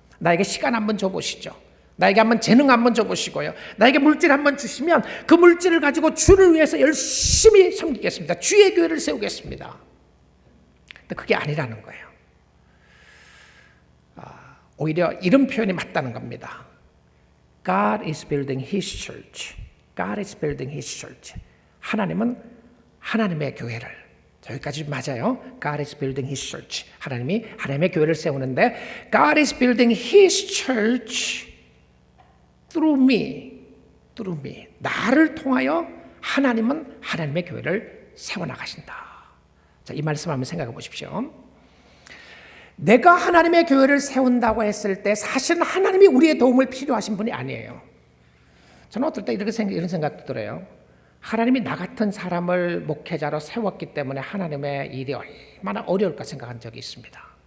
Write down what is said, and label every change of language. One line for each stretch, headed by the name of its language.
Korean: 나에게 시간 한번 줘보시죠. 나에게 한번 재능 한번 줘보시고요. 나에게 물질 한번 주시면 그 물질을 가지고 주를 위해서 열심히 섬기겠습니다. 주의 교회를 세우겠습니다. 근데 그게 아니라는 거예요. 오히려 이런 표현이 맞다는 겁니다.
English: God is building His church. God is building His church.
Korean: 하나님은 하나님의 교회를, 여기까지 맞아요.
English: God is building His church.
Korean: 하나님이 하나님의 교회를 세우는데,
English: God is building His church through me.
Korean: 나를 통하여 하나님은 하나님의 교회를 세워나가신다. 자, 이 말씀 한번 생각해 보십시오. 내가 하나님의 교회를 세운다고 했을 때 사실은 하나님이 우리의 도움을 필요하신 분이 아니에요. 저는 어떨 때 이런 생각도 들어요. 하나님이 나 같은 사람을 목회자로 세웠기 때문에 하나님의 일이 얼마나 어려울까 생각한 적이 있습니다.